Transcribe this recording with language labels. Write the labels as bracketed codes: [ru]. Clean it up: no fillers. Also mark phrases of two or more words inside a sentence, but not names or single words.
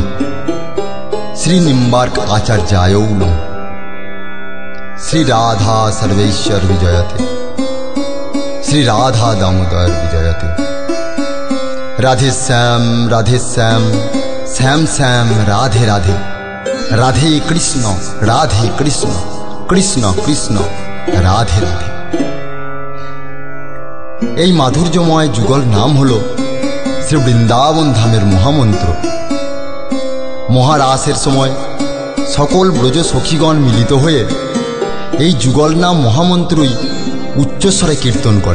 [sa] श्री निम्बार्क आचार्याय नमः। श्री राधा सर्वेश्वर विजयते। श्री राधा दामोदर विजयते। राधे श्याम श्याम श्याम राधे राधे। राधे कृष्ण कृष्ण कृष्ण राधे राधे। [bn] এই মাধুর্যময় যুগল নাম হল শ্রী বৃন্দাবন ধামের মহামন্ত্র। মহারাসের সময় সকল ব্রজ সখীগণ মিলিত হয়ে এই যুগল নাম মহামন্ত্রই উচ্চস্বরে কীর্তন করেন।